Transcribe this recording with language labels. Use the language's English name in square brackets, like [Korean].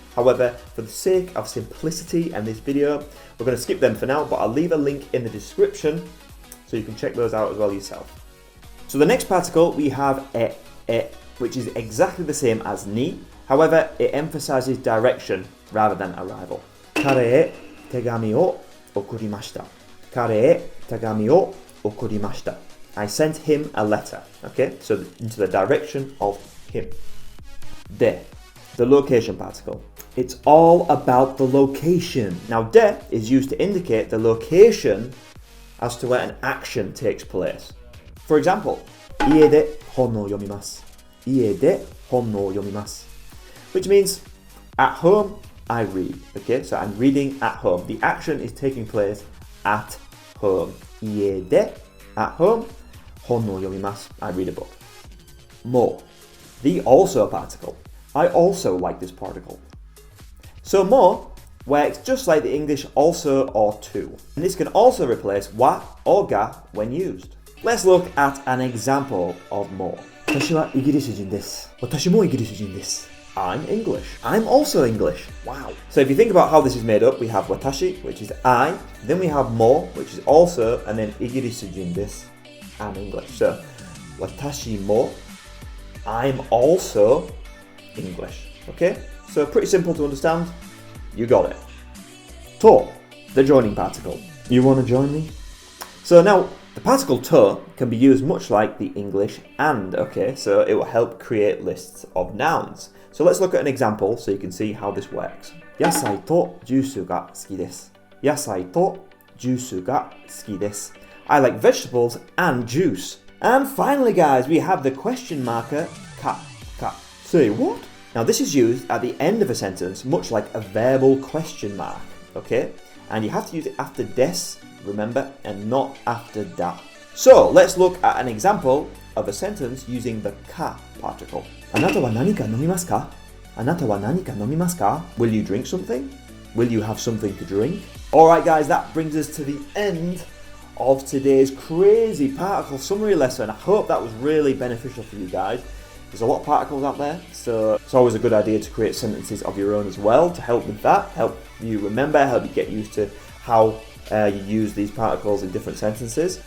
[English] However, for the sake of simplicity and this video, we're going to skip them for now, but I'll leave a link in the description so you can check those out as well yourself. So the next particle we have e, which is exactly the same as ni, However, it emphasizes direction rather than arrival. [Japanese] 彼へ手紙を送りました。彼へ手紙を送りました。 [English] I sent him a letter. Okay, so into the direction of him. で the location particle. It's all about the location. Now, で is used to indicate the location as to where an action takes place. For example, [Japanese] 家で本を読みます。家で本を読みます。 [English] Which means, at home, I read. Okay, so I'm reading at home. The action is taking place at home. [Japanese] 家で [English] at home, [Japanese] 本を読みます。 [English] I read a book. More. The also particle. I also like this particle. So more works just like the English also or to. And this can also replace wa or ga when used. Let's look at an example of more. [Japanese] 私はイギリス人です。私もイギリス人です。 [English] I'm English. I'm also English. Wow. So if you think about how this is made up, we have watashi, which is I, then we have mo, which is also, and then igirisujin desu. I'm English. So watashi mo, I'm also English. Okay? So pretty simple to understand. You got it. To, the joining particle. You want to join me? So now, the particle to can be used much like the English and, okay? So it will help create lists of nouns. So let's look at an example so you can see how this works. [Japanese] 野菜とジュースが好きです。野菜とジュースが好きです。 [English] I like vegetables and juice. And finally, guys, we have the question marker ka. Say what? Now this is used at the end of a sentence, much like a verbal question mark, okay? And you have to use it after des, remember, and not after da. So let's look at an example of a sentence using the ka particle. [Japanese] あなたは何か飲みますか?あなたは何か飲みますか? [English] Will you drink something? Will you have something to drink? Alright guys, that brings us to the end of today's crazy particle summary lesson. I hope that was really beneficial for you guys. There's a lot of particles out there, so it's always a good idea to create sentences of your own as well to help with that, help you remember, help you get used to how you use these particles in different sentences.